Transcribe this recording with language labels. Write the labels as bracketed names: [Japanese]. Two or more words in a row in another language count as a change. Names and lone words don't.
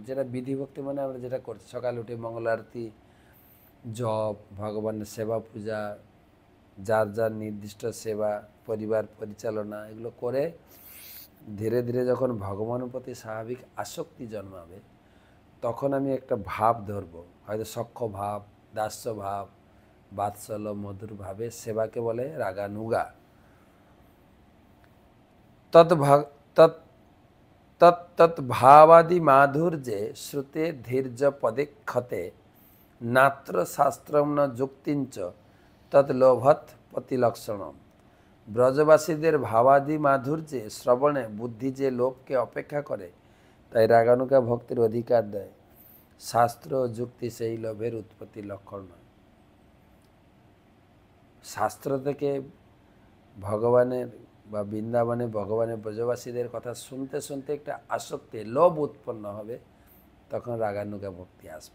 [Bangla] যেটা বিধি ভক্তি মানে আমরা যেটা করছি, সকালে উঠে মঙ্গল আরতি, জপ, ভগবানের সেবা পূজা, যার যার নির্দিষ্ট সেবা, পরিবার পরিচালনা, এগুলো করে ধীরে ধীরে যখন ভগবানের প্রতি স্বাভাবিক আসক্তি জন্মাবে, তখন আমি একটা ভাব ধরব, হয়তো সখ্য ভাব, দাস্য ভাব, বাৎসল্য, মধুর ভাবে সেবাকে বলে রাগানুগা। [Sanskrit] তৎ ভাবাদি মাধুর্যে শ্রুতে ধীর্য পদক্ষতে, নাত্র শাস্ত্রম ন যুক্তিঞ্চ তৎ লোভত প্রতিলক্ষণম। [Bangla] ব্রজবাসীদের ভাবাদি মাধুর্যে শ্রবণে বুদ্ধি যে লোভকে অপেক্ষা করে, তাই রাগানুগা ভক্তির অধিকার দেয়। শাস্ত্র ও যুক্তি সেই লোভের উৎপত্তি লক্ষণ নয়। শাস্ত্র থেকে ভগবানের বা বৃন্দাবনে ভগবানের ব্রজবাসীদের কথা শুনতে শুনতে একটা আসক্তি, লোভ উৎপন্ন হবে, তখন রাগানুগা ভক্তি আসবে।